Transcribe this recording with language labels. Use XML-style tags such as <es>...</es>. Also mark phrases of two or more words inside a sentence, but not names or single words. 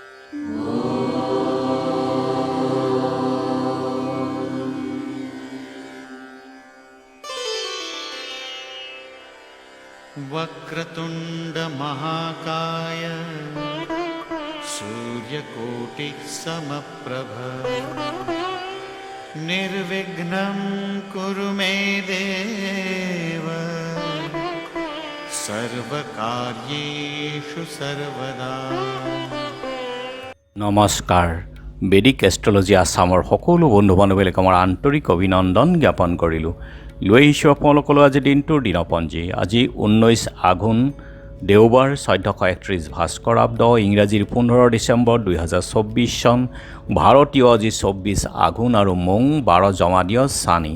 <sa>वक्रतुंड महाकाय सूर्यकोटि समप्रभ निर्विघ्नं कुरु मे देव सर्वकार्येषु सर्वदा।</sa> <as>নমস্কাৰ। বেদিক এষ্ট্ৰলজি আছামৰ সকলো বন্ধু বান্ধৱীলৈ আমাৰ আন্তৰিক অভিনন্দন জ্ঞাপন কৰিলোঁ। লৈ আহিছোঁ আপোনালোকলৈ আজি দিনটোৰ দিনপঞ্জী। আজি 19 আঘোণ দেওবাৰ 1431 ভাস্কৰাব্দ, ইংৰাজীৰ 15 ডিচেম্বৰ 2024 চন, ভাৰতীয় আজি 24 আঘোণ আৰু মং 12 জমাদিয় চানি।</as>